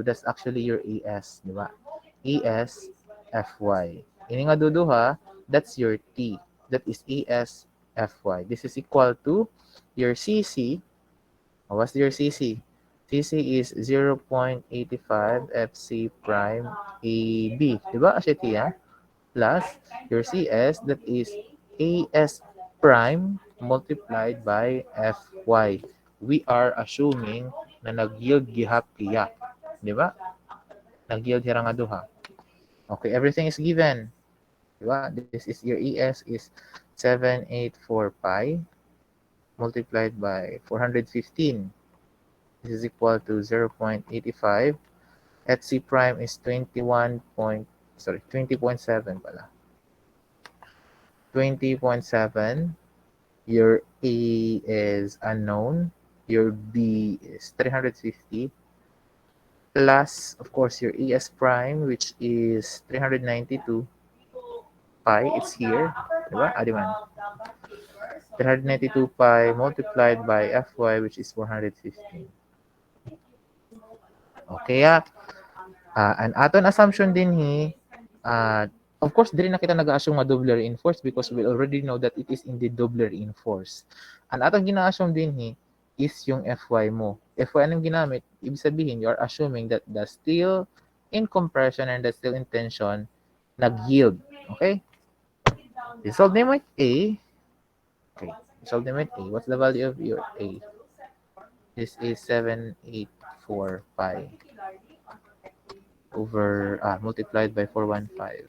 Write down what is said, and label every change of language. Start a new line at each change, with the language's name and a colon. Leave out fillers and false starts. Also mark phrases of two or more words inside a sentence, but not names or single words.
English: That's actually your AS,
Filipino: di ba? AS FY.
Waray: Ini nga duduha,
English: that's your T. That is AS FY. This is equal to your CC. What's your CC? CC is 0.85 FC prime AB. Diba?
Waray: Asya tiya?
English: Plus your CS, that is AS prime multiplied by FY. We are assuming
Waray: na nag-yield gihap tiya.
English: Diba?
Waray: Nag-yield hira nga duha.
English: Okay, everything is given.
Filipino: Diba?
English: This is your ES is 784 pi multiplied by 415. This is equal to 0.85. At C prime is 20.7 pala. 20.7. Your A is unknown. Your B is 350. Plus, of course, your ES prime, which is 392 pi. It's here.
Filipino: Diba?
Waray: Adiman.
English: 392 pi multiplied by Fy, which is 415. Okay,
Waray: an aton assumption din hi,
English: of course,
Waray: diri na kita nag-assume nga
English: double reinforced because we already know that it is indeed double reinforced.
Waray: Ang aton gina-assume din hi is yung Fy mo.
Filipino: Fy anong ginamit? Ibig sabihin,
English: you are assuming that the steel in compression and the steel in tension nag-yield. Okay? Resolve name with A. Okay. Resolve name with A. What's the value of your A? This is 784 pi over multiplied by 415.